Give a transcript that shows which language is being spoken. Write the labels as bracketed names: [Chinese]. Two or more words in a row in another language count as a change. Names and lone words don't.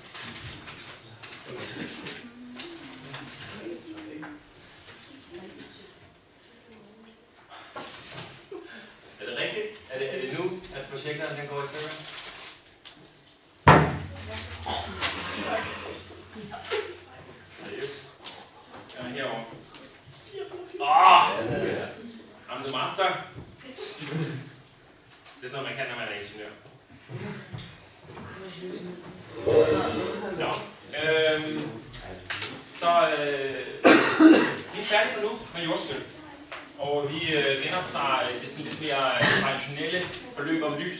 [Danish] Er det rigtigt? Er det nu, at projekteren kan gå i stykker? Seriøst? Jamen herovre. [English] I'm the master. [Danish] Det er sådan, man kan, når man er ingeniør. Nå. Vi er færdige for nu med jordskælv. Og vi genoptager det sådan lidt mere traditionelle forløb om lys.